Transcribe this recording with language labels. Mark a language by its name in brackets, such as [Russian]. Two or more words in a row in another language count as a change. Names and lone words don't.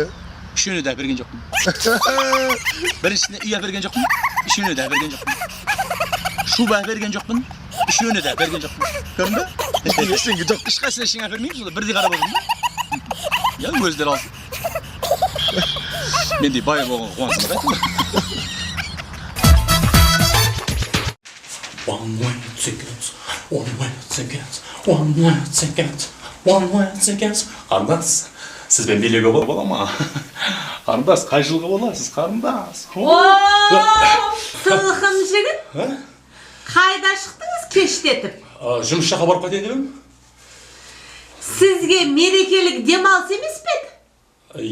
[Kazakh] Үшеуіне де әперген жоқпын. Біріншісіне үй әперген жоқпын. Үшеуіне де әперген жоқпын. Шуба әперген жоқпын. Үшеуіне де әперген жоқпын. Көрдің бе? Ештеңе жоқ. Ешқайсысына ештеңе әпермеймін, сонда бірдей қарап отырмын ба? Я өздері алсын. Мендей бай болған қуансың ба? [English] One way tickets, one way tickets, one way tickets, one way tickets. [Kazakh] Қарындас, сізбен билеуге бола ма? Қарындас, қай жылғы боласыз, қарындас? Сылқым жігіт, қайда шықтыңыз кештетіп? Жұмыс жаққа барып қайтайын деп едім. Сізге мерекелік демалыс емес пе еді?